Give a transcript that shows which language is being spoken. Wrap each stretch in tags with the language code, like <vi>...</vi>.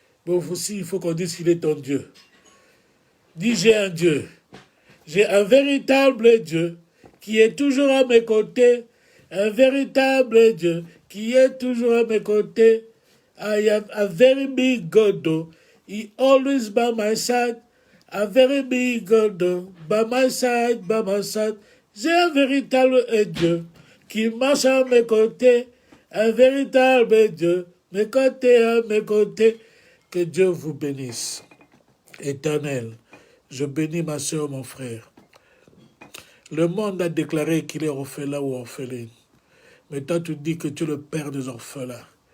<fr>Mais aussi, il faut qu'on dise qu'il est ton Dieu. Dis, j'ai un Dieu. J'ai un véritable Dieu qui est toujours à mes côtés. Un véritable Dieu qui est toujours à mes côtés.</fr> <en>I have a very big God. He always by my side. A very big God by my side, by my side.</en> <fr>J'ai un véritable Dieu qui marche à mes côtés. Un véritable Dieu, mes côtés à mes côtés. Que Dieu vous bénisse. Éternel, je bénis ma soeur, mon frère. Le monde a déclaré qu'il est orphelin ou orpheline. Mais toi, tu dis que tu es le père des orphelins.</fr>